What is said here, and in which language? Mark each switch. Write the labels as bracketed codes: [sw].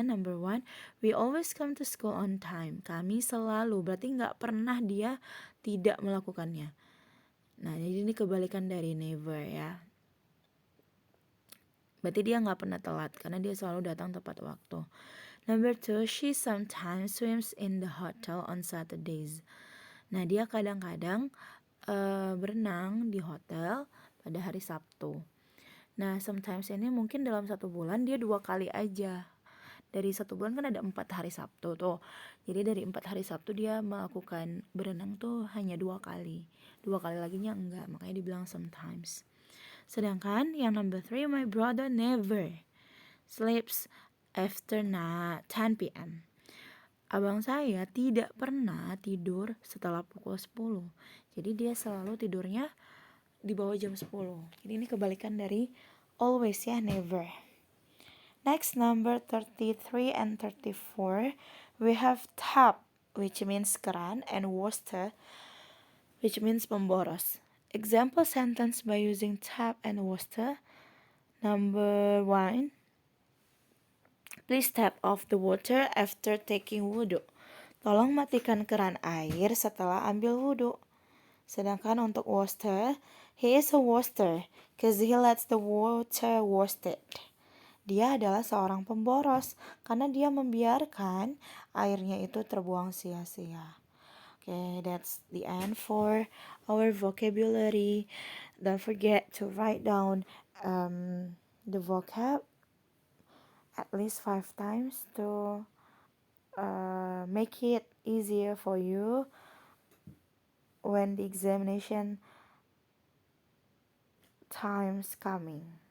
[en] Number 1, we always come to school on time. [id] Kami selalu, berarti nggak pernah dia tidak melakukannya. Nah, jadi ini kebalikan dari never ya. Berarti dia nggak pernah telat, karena dia selalu datang tepat waktu. [en] Number 2, she sometimes swims in the hotel on Saturdays. [id] Nah, dia kadang-kadang berenang di hotel pada hari Sabtu. Nah, sometimes ini mungkin dalam 1 bulan dia 2 kali aja. Dari 1 bulan kan ada 4 hari Sabtu tuh. Jadi dari 4 hari Sabtu dia melakukan berenang tuh hanya 2 kali. 2 kali laginya enggak, makanya dibilang sometimes. Sedangkan yang number 3, [en] my brother never sleeps after 10 p.m. [id] Abang saya tidak pernah tidur setelah pukul 10. Jadi dia selalu tidurnya di bawah jam 10. Jadi ini kebalikan dari always ya, never. [en] Next, number 33 and 34, we have tap, which means keran, and water, which means pemboros. Example sentence by using tap and water. Number 1, please tap off the water after taking wudu. [id] Tolong matikan keran air setelah ambil wudu. Sedangkan untuk [en] waster, he is a waster because he lets the water wasted. [id] Dia adalah seorang pemboros karena dia membiarkan airnya itu terbuang sia-sia. [en] Okay, that's the end for our vocabulary. Don't forget to write down the vocab at least 5 times to make it easier for you when the examination time's coming.